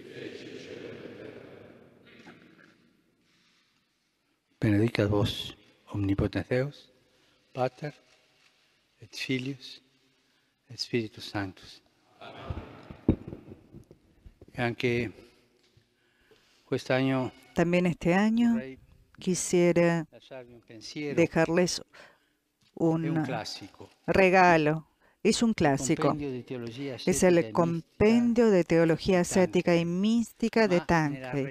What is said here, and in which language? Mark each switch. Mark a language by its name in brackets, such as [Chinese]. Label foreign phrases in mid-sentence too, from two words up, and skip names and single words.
[Latin] benedicat vos omnipotens Deus, Pater, et Filius, et Spiritus Sanctus. [Spanish] También este año quisiera dejarles un regalo. Es un clásico. Es el Compendio de Teología Ascética y Mística de Tancred.